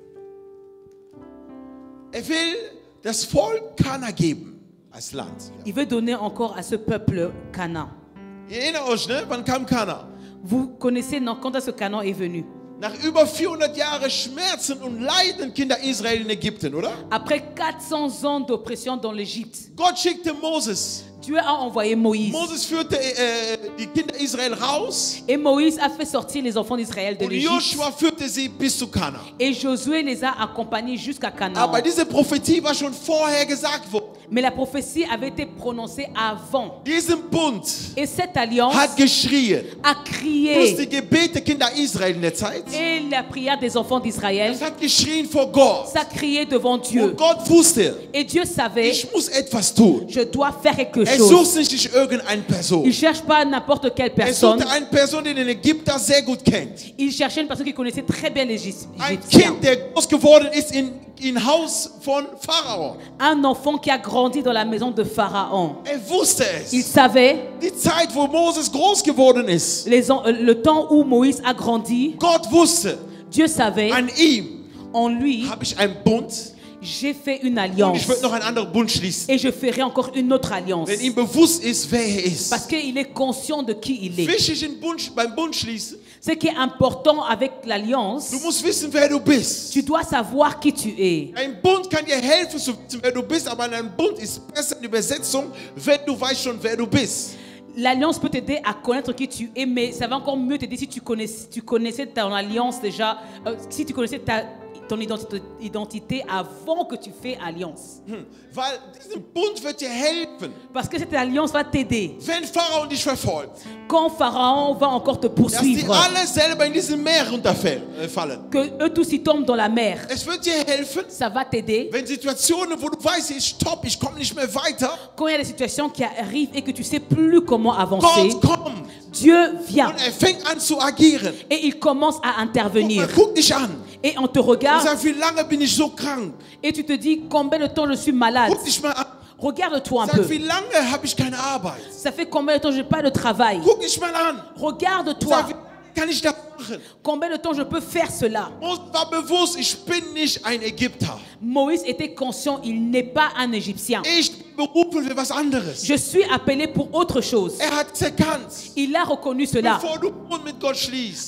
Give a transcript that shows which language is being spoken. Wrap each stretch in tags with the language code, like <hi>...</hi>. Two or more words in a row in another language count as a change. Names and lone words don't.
<de>Er will das Volk Kana geben als Land. Ja.</de> <fr>il veut donner encore à ce peuple Canaan.</fr> <de>Ihr erinnert euch, ne? Wann kam Kana?</de> <fr>Vous connaissez non, quand est-ce que Canaan est venu?</fr> <de>Nach über 400 Jahren Schmerzen und Leiden Kinder Israel in Ägypten, oder?</de> <fr>Après 400 ans d'oppression dans l'Égypte,</fr> <de>Gott schickte Moses.</de> <fr>Dieu a envoyé Moïse.</fr> <de>Moses führte die Kinder Israel raus</de> <fr>Et Moïse a fait sortir les enfants d'Israël de</fr> <de>und</de> <fr>l'Égypte.</fr> <de>Joshua führte sie bis zu Kana.</de> <fr>Et Josué les a accompagnés jusqu'à Canaan.</fr> <de>Aber diese Prophetie war schon vorher gesagt worden.</de> <fr>Mais la prophétie avait été prononcée avant.</fr> <de>Diesen Bund</de> <fr>Et cette alliance</fr> <de>hat geschrien.</de> <fr>a Plus crié.</fr> <de>die Gebete Kinder Israel in der Zeit.</de> <fr>Et la prière des enfants d'Israël,</fr> <de>Es hat geschrien vor Gott.</de> <fr>ça criait devant Dieu.</fr> <de>Und Gott wusste,</de> <fr>Et Dieu savait,</fr> <de>ich muss etwas tun.</de> <fr>je dois faire quelque</fr> <de>Er</de> <fr>chose.</fr> <de>sucht nicht irgendeine Person.</de> <fr>Il ne cherche pas n'importe quelle</fr> <de>Er</de> <fr>personne.</fr> <de>suchte eine Person, die den Ägypter sehr gut kennt.</de> <fr>Il cherchait une personne qui connaissait très bien les</fr> <de>Ein</de> <fr>Égyptiens.</fr> <de>Kind, der groß geworden ist in im Haus von Pharao.</de> <fr>Un enfant qui a grandi dans la maison de Pharaon.</fr> <de>Wusste</de> <fr>Il</fr> <de>es.</de> <fr>savait</fr> <de>Die Zeit, wo Moses groß geworden ist.</de> <fr>le temps où Moïse a grandi.</fr> <de>Gott wusste,</de> <fr>Dieu savait,</fr> <de>an ihm</de> <fr>en lui,</fr> <de>habe ich einen Bund</de> <fr>j'ai fait une</fr> <de>und</de> <fr>alliance.</fr> <de>ich werde noch einen anderen Bund schließen.</de> <fr>Et je ferai encore une autre alliance.</fr> <de>Wenn ihm bewusst ist, wer er ist.</de> <fr>Parce qu'il est conscient de qui il est.</fr> <de>Wichtig beim Bund schließen.</de> <fr>Ce qui est important avec l'alliance,</fr> <de>Du musst wissen, wer du bist.</de> <fr>tu dois savoir qui tu es.</fr> <de>Ein Bund kann dir helfen, zu wissen, wer du bist, aber ein Bund ist besser in Übersetzung, wenn du weißt schon, wer du bist.</de> <fr>L'alliance peut t'aider à connaître qui tu es, mais ça va encore mieux t'aider si tu connaissais ton alliance déjà, si tu connaissais ton identité avant que tu fais alliance.</fr> <de>Weil dieser Bund wird dir helfen,</de> <fr>Parce que cette alliance va t'aider.</fr> <de>wenn Pharao dich verfolgt,</de> <fr>Quand Pharaon va encore te</fr> <de>dass die</de> <fr>poursuivre,</fr> <de>alle selber in diesem Meer runterfallen.</de> <fr>que eux tous ils tombent dans la mer,</fr> <de>Es wird dir helfen,</de> <fr>ça va t'aider.</fr> <de>wenn Situationen, wo du weißt, stopp, ich komme nicht mehr weiter,</de> <fr>Quand il y a des situations qui arrivent et que tu sais plus comment avancer,</fr> <de>Gott kommt</de> <fr>Dieu vient</fr> <de>und fängt an zu agieren.</de> <fr>et il commence à intervenir.</fr> <de>Guck dich an</de> <fr>Et on te</fr> <de>und</de> <fr>regarde</fr> <de>sag, wie lange bin ich so krank?</de> <fr>et tu te dis combien de temps je suis malade.</fr> <de>Guck dich mal an.</de> <fr>Regarde-toi un</fr> <de>Sag,</de> <fr>peu.</fr> <de>wie lange habe ich keine Arbeit?</de> <fr>Ça fait combien de temps je n'ai pas de travail?</fr> <de>Guck dich mal an.</de> <fr>Regarde-toi.</fr> <de>Sag, wie lange kann ich das machen?</de> <fr>Combien de temps je peux faire cela?</fr> <de>Mose war bewusst, ich bin nicht ein Ägypter.</de> <fr>Moïse était conscient, il n'est pas un Égyptien.</fr> <de>Ich bin berufen für was anderes.</de> <fr>Je suis appelé pour autre chose.</fr> <de>Hat erkannt,</de> <fr>Il a reconnu cela.</fr> <de>bevor du Bund mit Gott schließt.</de>